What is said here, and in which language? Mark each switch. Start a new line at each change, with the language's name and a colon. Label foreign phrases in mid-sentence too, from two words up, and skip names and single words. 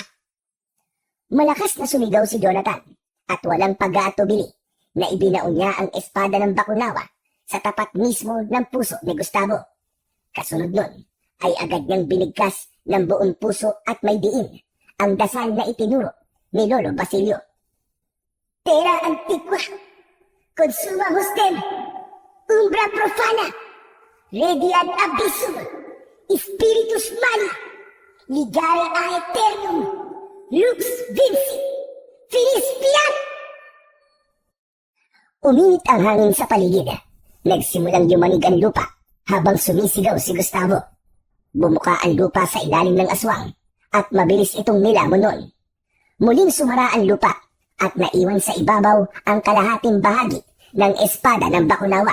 Filipino: Malakas na sumigaw si Jonathan at walang pag-aatubili na ibinaon niya ang espada ng Bakunawa sa tapat mismo ng puso ni Gustavo. Kasunod nun ay agad niyang binigkas ng buong puso at may diin ang dasal na itinuro ni Lolo Basilio.
Latin: Terra antiqua, consuma hostem, umbra profana, redi ad abyssum, spiritus mali, ligare a eternum, lux vinci, finis fiat!
Filipino: Uminit ang hangin sa paligid. Nagsimulang yumanig ang lupa habang sumisigaw si Gustavo. Bumuka ang lupa sa ilalim ng aswang at mabilis itong nilamon nun. Muling sumara ang lupa at naiwan sa ibabaw ang kalahating bahagi ng espada ng Bakunawa.